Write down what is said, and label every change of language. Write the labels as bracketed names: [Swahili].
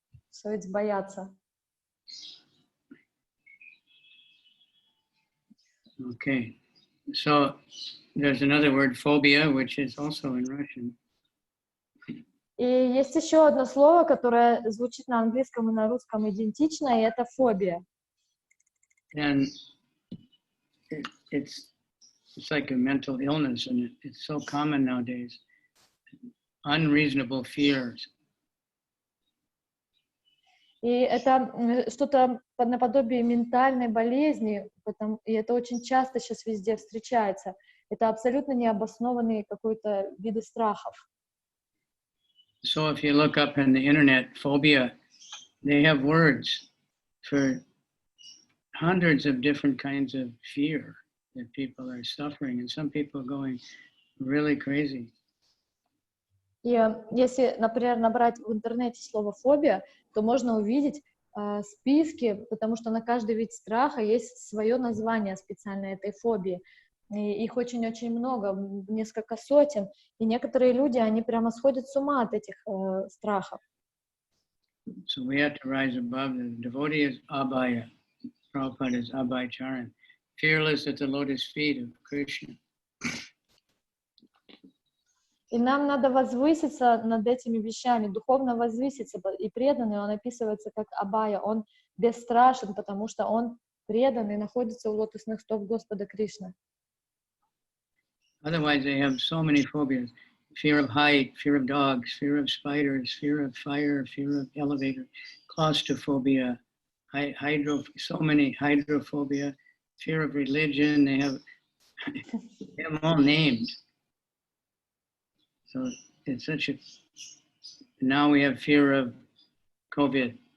[English] So it's [Russian] бояться. [English] Okay. So there's another word, phobia, which is also in Russian. [Russian] И есть еще одно слово, которое звучит на английском и на русском идентично, и это фобия. [English] And it's like a mental illness, and it's so common nowadays. Unreasonable fears. [Russian] И это что-то наподобие ментальной болезни, и это очень часто сейчас везде встречается. Это абсолютно необоснованные какой-то виды страхов. [English] So if you look up on the internet, phobia, they have words for hundreds of different kinds of fear that people are suffering, and some people are going really crazy. [Russian] И если, например, набрать в интернете слово «фобия», то можно увидеть списки, потому что на каждый вид страха есть свое название специальное этой фобии. И их очень-очень много, несколько сотен. И некоторые люди, они прямо сходят с ума от этих страхов. [English] So we have to rise above. The devotee is abhaya. Prabhupada is abhaya-charan. Fearless at the lotus feet of Krishna. [Russian] И нам надо возвыситься над этими вещами, духовно возвыситься. И преданный, он описывается как абая. Он бесстрашен, потому что он предан и находится у лотосных стоп Господа Кришны. [English] Otherwise, they have so many phobias. Fear of height, fear of dogs, fear of spiders, fear of fire, fear of elevator, claustrophobia, so many hydrophobia, fear of religion. They have them all named. So it's such a... Now we have fear of COVID.